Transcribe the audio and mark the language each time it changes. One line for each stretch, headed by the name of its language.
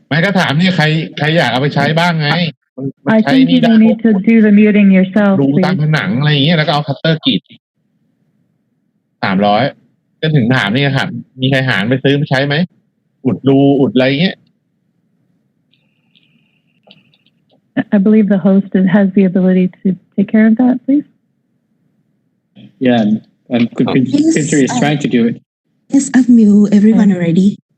Thai: ไม่ก็ถามนี่ใครอยากเอาไปใช้บ้างไง
English: I think you need to do the muting yourself.
Thai: ดูตามผนังอะไรอย่างเงี้ยแล้วก็เอาคัตเตอร์กรีด300ก็ถึงถามนี่ครับมีใครหารไปซื้อมาใช้ไหมอุดรูอุดอะไรเงี้ย
English: I believe the host has the ability to take care of that, please. Yeah, and Pinter is trying to do it. Yes, I've muted everyone already.